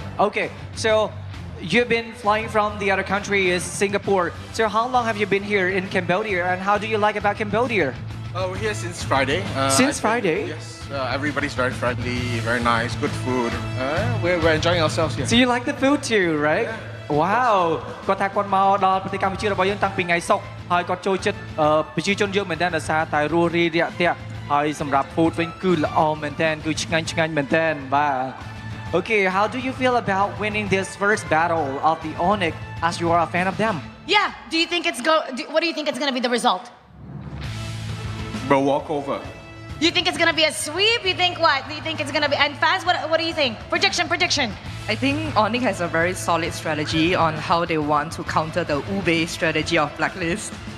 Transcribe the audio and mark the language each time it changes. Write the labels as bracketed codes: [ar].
[en] Okay, so you've been flying from the other country is Singapore. So how long have you been here in Cambodia and how do you like about Cambodia? We're here since Friday. Since I think, Friday? Yes. Everybody's very friendly, very nice, good food. We're enjoying ourselves here. So you like the food too, right? [km] Wow គាត់ថាគាត់មកដល់ប្រទេសកម្ពុជារបស់យើងតាំងពីថ្ងៃសុក្រហើយគាត់ចូលចិត្តប្រជាជនយើងមែនតើដោយសារតែរស់រីរាក់ទាក់ហើយសម្រាប់ food វិញគឺល្អមែនតើគឺឆ្ងាញ់មែនតើបាទ [en] Okay, how do you feel about winning this first battle of the Onyx as you are a fan of them? Yeah, what do you think it's going to be the result? Bro, walk over. You think it's going to be a sweep? You think what? Do you think it's going to be... And fans, what do you think? Prediction. I think Onyx has a very solid strategy on how they want to counter the Ube strategy of Blacklist.